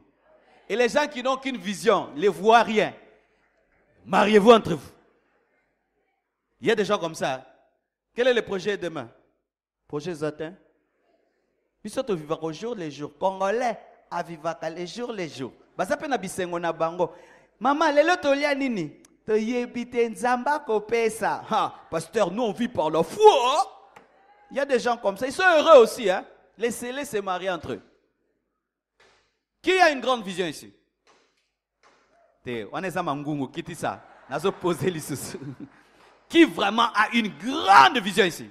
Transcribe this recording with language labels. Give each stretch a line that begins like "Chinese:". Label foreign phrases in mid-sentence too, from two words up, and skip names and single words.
French: Et les gens qui n'ont qu'une vision, ne voient rien, mariez-vous entre vous. Il y a des gens comme ça. Quel est le projet demain? Projet Zatin? Ils sont au vivre jour les jours. Congolais, à vivre les jours les jours. Ça peut être
Lingala: bisengo na bango. Maman, lelo tolia nini?
French: Pasteur, nous on vit par la foi. Il y a des gens comme ça. Ils sont heureux aussi. Hein? Laissez-les se marier entre eux. Qui a une grande vision ici? On est à Mangungu, qui dit ça? Qui vraiment a une grande vision ici?